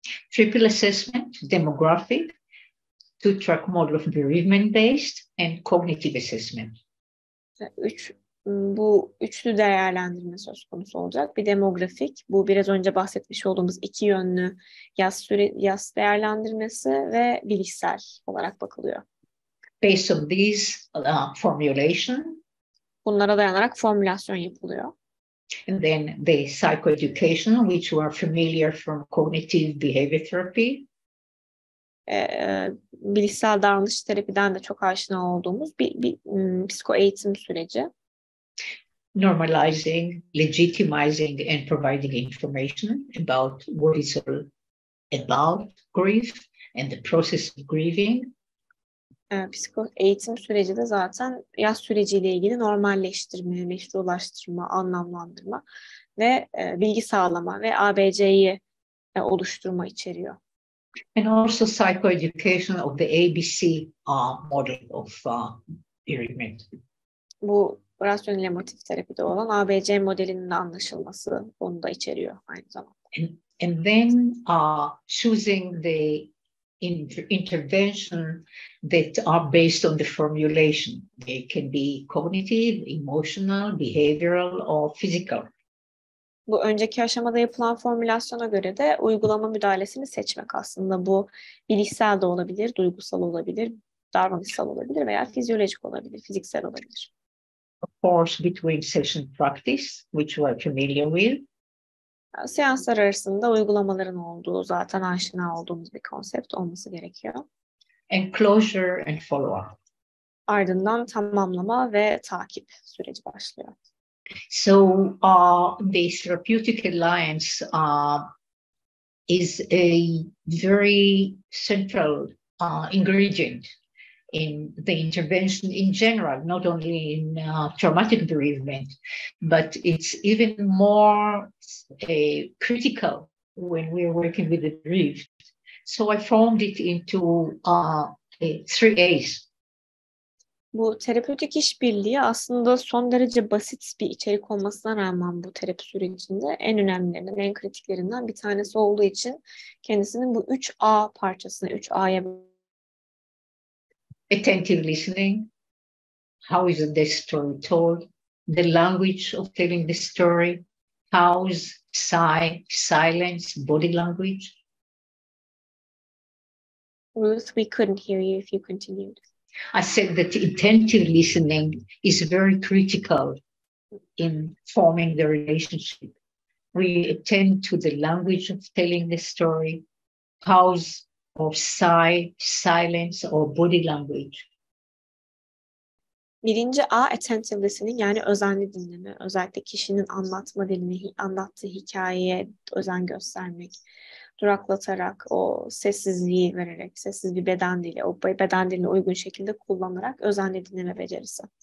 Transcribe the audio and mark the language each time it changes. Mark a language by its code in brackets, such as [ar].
[en] Triple assessment, demographic, two-track model of bereavement based, and cognitive assessment. [tr] Bu üçlü değerlendirme söz konusu olacak. Bir demografik, bu biraz önce bahsetmiş olduğumuz iki yönlü yas değerlendirmesi ve bilişsel olarak bakılıyor. [en] Based on these formulation. [tr] Bunlara dayanarak formülasyon yapılıyor. [en] And then the psychoeducation, which we are familiar from cognitive behavior therapy. [tr] Bilişsel davranış terapiden de çok aşina olduğumuz bir psiko eğitim süreci. [en] Normalizing, legitimizing, and providing information about what is all about grief and the process of grieving. [tr] Psiko eğitim süreci de zaten yas süreciyle ilgili normalleştirme, meşrulaştırma, anlamlandırma ve bilgi sağlama ve ABC'yi oluşturma içeriyor. [en] And also psychoeducation of the ABC model of bereavement. [tr] Bu rasyonel emotif terapide olan ABC modelinin de anlaşılması onu da içeriyor aynı zamanda. [en] And then choosing the intervention that are based on the formulation. They can be cognitive, emotional, behavioral, or physical. [tr] Bu önceki aşamada yapılan formülasyona göre de uygulama müdahalesini seçmek aslında. Bu bilişsel de olabilir, duygusal olabilir, davranışsal olabilir veya fizyolojik olabilir, fiziksel olabilir. [en] Of course, between session practice, which we are familiar with. [tr] Seanslar arasında uygulamaların olduğu, zaten aşina olduğumuz bir konsept olması gerekiyor. [en] And closure and follow-up. [tr] Ardından tamamlama ve takip süreci başlıyor. [en] So the therapeutic alliance is a very central ingredient in the intervention in general, not only in traumatic bereavement, but it's even more critical when we're working with the bereaved. So I formed it into 3 A's. [tr] Bu terapötik işbirliği aslında son derece basit bir içerik olmasına rağmen bu terapi sürecinde en önemlilerinden, en kritiklerinden bir tanesi olduğu için kendisinin bu 3A parçasına, 3A'ya [en] attentive listening, how is the story told, the language of telling the story, pause, sigh, silence, body language. Ruth, we couldn't hear you if you continued. I said that attentive listening is very critical in forming the relationship. We attend to the language of telling the story, pause or sigh, silence or body language. [tr] Birinci A, [en] attentive listening, [tr] yani özenli dinleme. Özellikle kişinin anlatma dilini, anlattığı hikayeye özen göstermek. Duraklatarak, o sessizliği vererek, sessiz bir beden dili, o beden diline uygun şekilde kullanarak özenli dinleme becerisi.